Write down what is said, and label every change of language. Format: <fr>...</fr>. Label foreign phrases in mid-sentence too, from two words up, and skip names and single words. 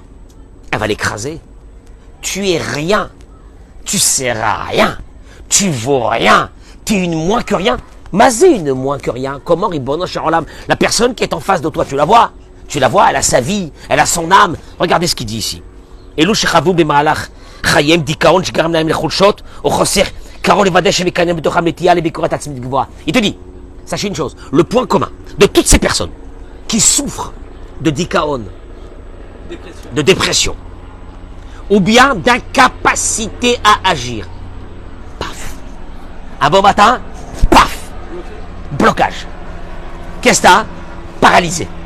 <fr>Elle va l'écraser. Tu es rien. Tu sers à rien. Tu vaux rien. Tu es une moins que rien. Mazé une moins que rien. Comment</fr> <he>רבונו של עולם?</he> <fr>La personne qui est en face de toi, tu la vois? Tu la vois, elle a sa vie, elle a son âme. Regardez ce qu'il dit ici.</fr> <he>אלו שחוו במהלך חייהם דיכאון שגרם להם לחולשות או חוסר קרון לבדה שמקנן בתוכם נטייה לביקורת עצמית גבוהה.</he> <fr>Il te dit, sachez une chose, le point commun de toutes ces personnes qui souffrent de dikaon, de dépression, ou bien d'incapacité à agir. Paf. Un bon matin, paf. Blocage. Qu'est-ce que t'as? Paralysé.</fr>